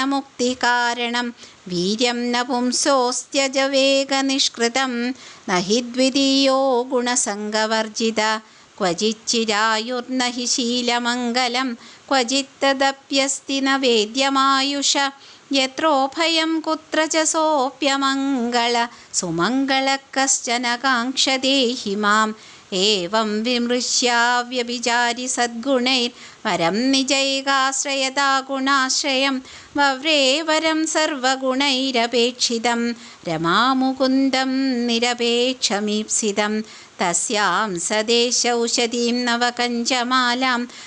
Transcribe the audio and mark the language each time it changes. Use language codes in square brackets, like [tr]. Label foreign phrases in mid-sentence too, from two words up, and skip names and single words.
[sa] മുക്തികാരണം വീര്യം ന പുംസോസ്ത്യജവേഗനിഷ്കൃതം ന ഹി ദ്വിതീയോ ഗുണസംഗവർജിത ക്വചിച്ചിരായുർന ഹി ശീലമംഗലം ക്വചിത്തദപ്യസ്തി ന വേദ്യമായുഷ യത്രോഭയം കുത്ര ച സോപ്യമംഗള സുമംഗള കശ്ചന കാംക്ഷതേ ഹി മാം एवं विमृश्याव्यभिचारि सद्गुणैर्वरं निजैकाश्रयता गुणाश्रयं वव्रे वरं सर्वगुणैरपेक्षितं रमामुकुन्दं निरपेक्षमीप्सितं तस्यां सदेशौषधीं नवकञ्चमालां